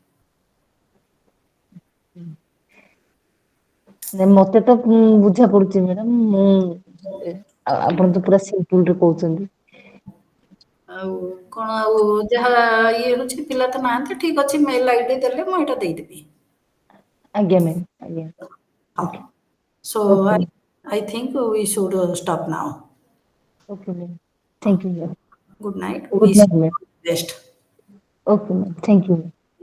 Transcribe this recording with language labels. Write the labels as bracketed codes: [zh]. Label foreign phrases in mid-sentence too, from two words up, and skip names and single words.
[or] ମତେ ତ ବୁଝା ପଡୁଛି ମ୍ୟାଡାମ ମୁଁ ଆପଣ ତ ପୁରା ସିମ୍ପୁଲ ରେ କହୁଛନ୍ତି। ଆଉ କଣ ଆଉ ଯାହା ଇଏ ହଉଛି ପିଲା ତ ନାହାନ୍ତି ଠିକ ଅଛି [en] mail ID [or] ଦେଲେ ମୁଁ ଏଇଟା ଦେଇଦେବି। ଆଜ୍ଞା ମ୍ୟାମ୍ ଆଜ୍ଞା। ହଁ ଓକେ ସୋ ଓକେ [en] I think we should stop now. okay ma'am thank you Good night. ma'am good Wish night ma'am you the best. okay ma'am thank you.